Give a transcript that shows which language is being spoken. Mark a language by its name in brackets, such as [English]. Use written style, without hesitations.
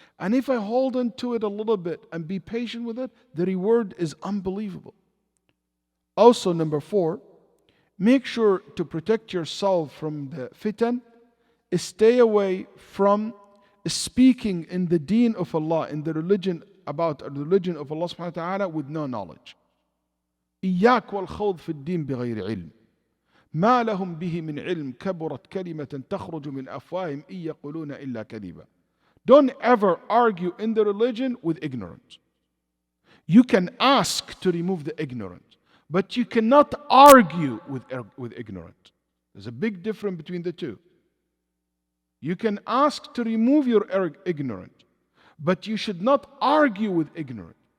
[English] And if I hold on to it a little bit and be patient with it, the reward is unbelievable. Also, number 4, make sure to protect yourself from the fitan. Stay away from speaking in the deen of Allah, in the religion, about the religion of Allah subhanahu wa ta'ala with no knowledge. [Arabic] إياك والخوض في الدين بغير علم ما لهم به من علم كبرت كلمة تخرج من أفواههم إن يقولون إلا كذبا. [English] Don't ever argue in the religion with ignorance. You can ask to remove the ignorance, but you cannot argue with ignorance. There's a big difference between the two. You can ask to remove your ignorance, but you should not argue with ignorance.